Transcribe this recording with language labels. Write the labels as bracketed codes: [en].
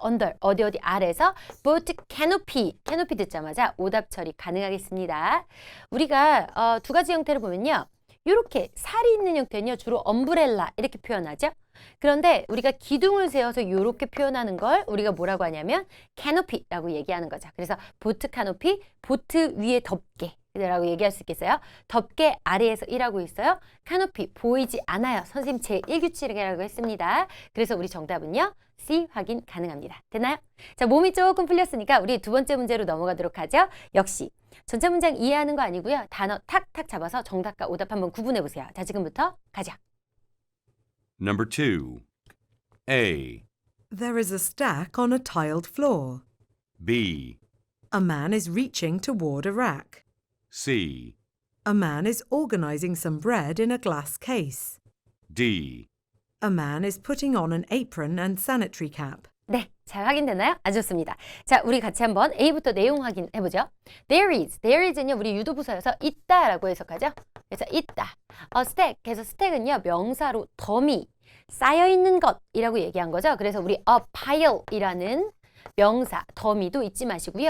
[en] under, 어디 아래에서 boat canopy. [ko] canopy 듣자마자 오답 처리 가능하겠습니다. 우리가 두 가지 형태를 보면요. 이렇게 살이 있는 형태는요. 주로 엄브렐라 이렇게 표현하죠. 그런데 우리가 기둥을 세워서 이렇게 표현하는 걸 우리가 뭐라고 하냐면 canopy라고 얘기하는 거죠. 그래서 보트 canopy, 보트 위에 덮개. 라고 얘기할 수 있겠어요? 덮개 아래에서 일하고 있어요. 카노피 보이지 않아요. 선생님 제1규칙이라고 했습니다. 그래서 우리 정답은요. C 확인 가능합니다. 됐나요? 자, 몸이 조금 풀렸으니까 우리 두 번째 문제로 넘어가도록 하죠. 역시 전체 문장 이해하는 거 아니고요. 단어 탁탁 잡아서 정답과 오답 한번 구분해 보세요. 자, 지금부터 가죠. [en] Number 2. A. There is a stack on a tiled floor. B. A man is reaching toward a rack. C. A man is organizing some bread in a glass case. D. A man is putting on an apron and sanitary cap. [ko] 네, 잘 확인됐나요? 아주 좋습니다. 자, 우리 같이 한번 A부터 내용 확인해보죠. [en] There is [ko] 는요, 우리 유도부사여서 있다라고 해석하죠. 그래서 있다. stack, 그래서 stack은요, 명사로 더미, 쌓여있는 것이라고 얘기한 거죠. 그래서 우리 a pile이라는 명사, 더미도 잊지 마시고요.